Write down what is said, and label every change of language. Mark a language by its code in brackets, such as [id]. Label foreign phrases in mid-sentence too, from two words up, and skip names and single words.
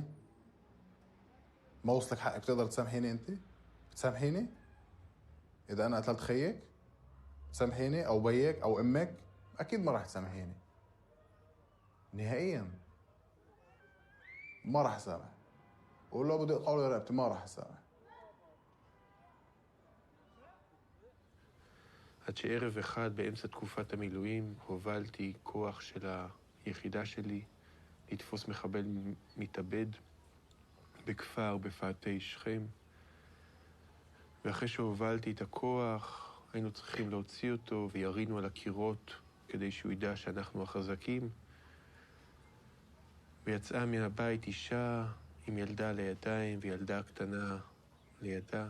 [ar] ما وصلك حقك بتقدر تسامحيني؟ انت بتسامحيني اذا انا قتلت خيك؟ تسامحيني او بيك او امك؟ اكيد ما راح تسامحيني نهائيا، ما راح اسامح، ولو بدي اقطع له رقبتي ما راح اسامح. [he] עד שערב אחד באמצע תקופת המילואים הובלתי כוח של היחידה שלי לתפוס מחבל מתאבד בכפר בפאתי שכם, ואחרי שהובלתי את הכוח היינו צריכים להוציא אותו וירינו על הקירות כדי שהוא ידע שאנחנו החזקים, ויצאה מהבית אישה עם ילדה לידיים וילדה קטנה לידה.